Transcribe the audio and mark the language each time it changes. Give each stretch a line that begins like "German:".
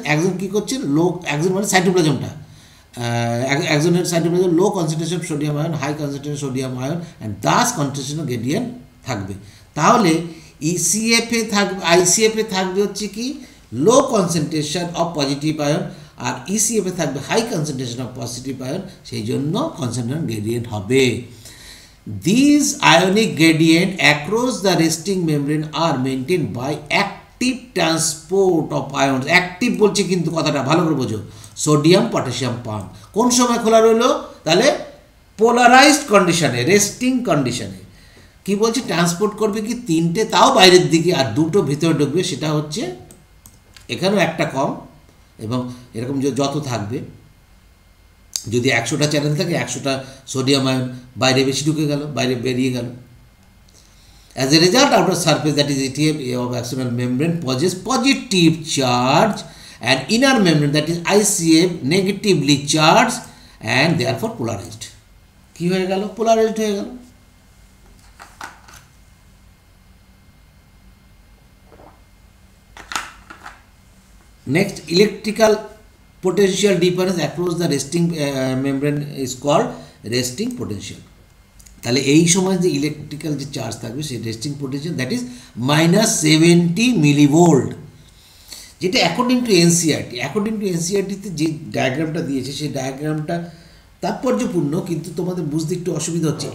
Bangla: Axon কী করছে লো, Axon মানে সাইটোপ্লাজমটা, অ্যাক্সনের cytoplasm low concentration sodium ion, high concentration sodium ion and thus concentration gradient থাকবে। তাহলে ইসিএফে থাকবে, আইসিএফে থাকবে হচ্ছে কি লো কনসেন্ট্রেশন অফ পজিটিভ আয়ন আর ইসিএফে থাকবে high concentration of positive ion, সেই জন্য কনসেন্ট্রেশন গ্রেডিয়েন্ট হবে।
English: These ionic gradient across the resting membrane are maintained by active transport of ions.
Bangla: Active বলছে কিন্তু কথাটা ভালো করে বোঝো, সোডিয়াম পটাশিয়াম পাম্প কোন সময় খোলা রইলো, তাহলে পোলারাইজড কন্ডিশনে, রেস্টিং কন্ডিশনে। কি বলছে ট্রান্সপোর্ট করবে কি তিনটে, তাও বাইরের দিকে আর দুটো ভিতরে ঢুকবে, সেটা হচ্ছে এখানেও একটা কম এবং এরকম যত থাকবে, যদি 100টা চ্যানেল থাকে 100টা সোডিয়াম আয়ন বাইরে বেশি ঢুকে গেল, বাইরে বেরিয়ে গেল।
English: As a result outer surface that is ATF of external membrane possess positive charge and inner membrane that is ICF negatively charge and therefore polarized.
Bangla: কী হয়ে গেল? পোলারাইজড হয়ে গেল।
English: Next, electrical potential difference across the resting membrane is called resting potential.
Bangla: তাহলে এই সময় যে electrical যে charge থাকবে সেই resting potential that is -70 millivolt, যেটা according to NCERT. According to এনসিআরটিতে যে ডায়াগ্রামটা দিয়েছে সেই ডায়াগ্রামটা তাৎপর্যপূর্ণ, কিন্তু তোমাদের বুঝতে একটু অসুবিধা হচ্ছে।